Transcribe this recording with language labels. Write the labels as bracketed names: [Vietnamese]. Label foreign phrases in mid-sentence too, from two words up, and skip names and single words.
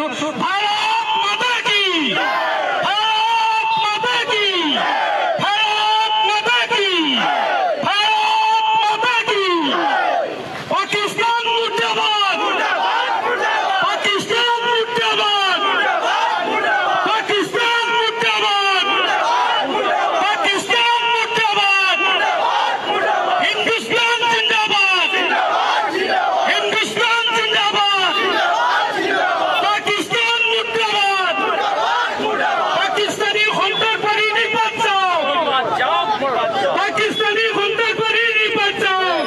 [Hindi] भारत माता की, भारत माता की, भारत माता की, भारत माता की। पाकिस्तान मुर्दाबाद, पाकिस्तान मुर्दाबाद, पाकिस्तान मुर्दाबाद, पाकिस्तान मुर्दाबाद, हिंदुस्तान ज़िंदाबाद, हिंदुस्तान ज़िंदाबाद, पाकिस्तान मुर्दाबाद, [Bangla] পাকিস্তানি সন্ত্রাসবাদী নিপাত চাও, পাকিস্তানি সন্ত্রাসবাদী নিপাত চাও,